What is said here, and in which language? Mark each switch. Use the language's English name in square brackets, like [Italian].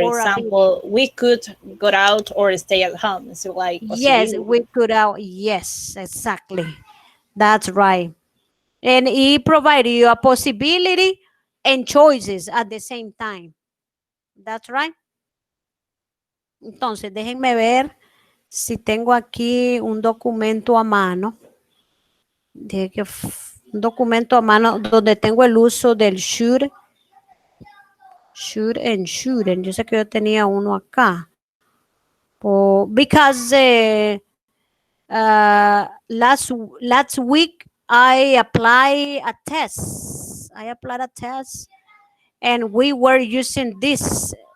[English] Or ability. example, we could go out or stay at home. So like Yes, possibility. we could out. Yes, exactly. That's right. And he provided you a possibility and choices at the same time. That's right. [Spanish] Entonces, déjenme ver si tengo aquí un documento a mano. Un documento a mano donde tengo el uso del [English] should and shouldn't. [Spanish] Yo sé que yo tenía uno acá. [English] Because last week I applied a test. I applied a test and we were using this.